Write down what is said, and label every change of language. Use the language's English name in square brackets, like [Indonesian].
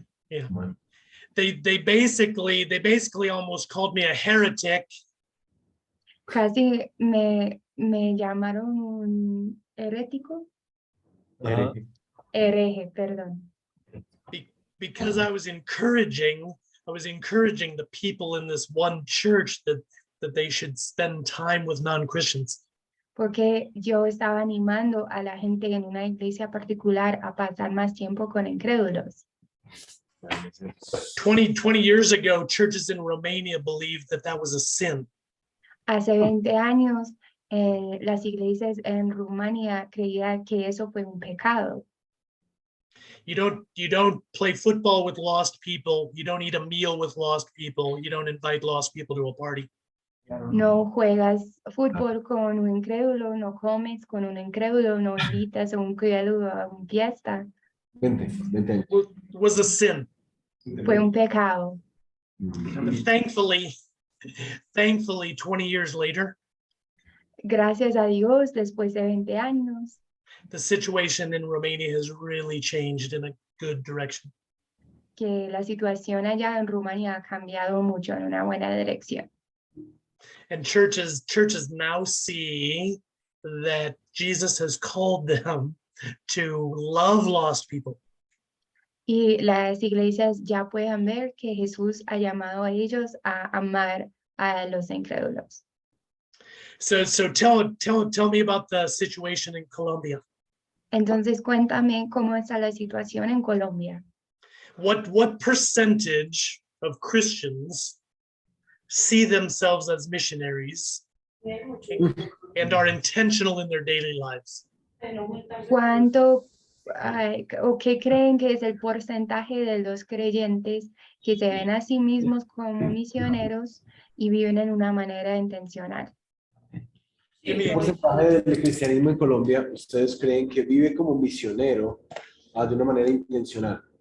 [English] yeah, they basically almost called me a heretic [Spanish] casi me llamaron un herético, hereje, perdón. [English] because I was encouraging the people in this one church that they should spend time with non-Christians. [Spanish] Porque yo estaba animando a la gente en una iglesia particular a pasar más tiempo con incrédulos. [English] 20 years ago, churches in Romania believed that was a sin. [Spanish] Hace 20 años, las iglesias en Rumania creían que eso fue un pecado. [English] You don't play football with lost people. You don't eat a meal with lost people. You don't invite lost people to a party. [Spanish] No juegas fútbol con un incrédulo, no comes con un incrédulo, no invitas a un incrédulo a una fiesta. 20 años. [English] It was a sin. [Spanish] Fue un pecado. [English] But thankfully, 20 years later, [Spanish] Gracias a Dios, después de 20 años, [English] the situation in Romania has really changed in a good direction. [Spanish] que la situación allá en Rumania ha cambiado mucho en una buena dirección. [English] And churches now see that Jesus has called them to love lost people. [Spanish] Y las iglesias ya pueden ver que Jesús ha llamado a ellos a amar a los incrédulos. [English] So tell me about the situation in Colombia. [Spanish] Entonces, cuéntame cómo está la situación en Colombia. [English] What percentage of Christians see themselves as missionaries and are intentional in their daily lives? [Spanish] ¿Cuánto o qué creen que es el porcentaje de los creyentes que se ven a sí mismos como misioneros y viven en una manera intencional? [English] Give [Spanish] ¿Qué [English] me- [Spanish] porcentaje del cristianismo en Colombia ustedes creen que vive como misionero de una manera intencional?